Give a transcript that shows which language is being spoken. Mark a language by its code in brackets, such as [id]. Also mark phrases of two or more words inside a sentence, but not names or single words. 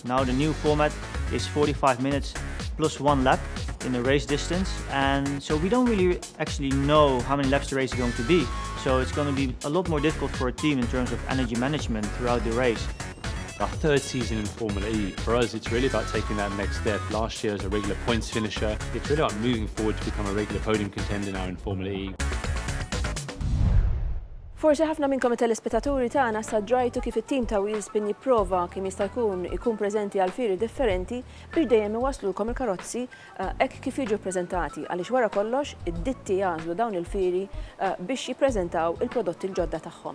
[en] Now the new format is 45 minutes plus 1 lap in the race distance, and so we don't really actually know how many laps the race is going to be. So it's going to be a lot more difficult for a team in terms of energy management throughout the race. Our third season in Formula E. For us, it's really about taking that next step. Last year as a regular points finisher, it's really about moving forward to become a regular podium contender now in Formula E. [mt] Forsi ħafna minnkom it-telespettaturi tagħna sa ġrajtu kif it-tim ta' Wheelspin jipprova kemm jista' jkun preżenti għal fieri differenti biex dejjem iwaslulkom il-karozzi hekk kif jiġu ppreżentati għaliex wara kollox id-ditti jażlu dawn il-fieri biex jippreżentaw il-prodotti l-ġodda tagħhom.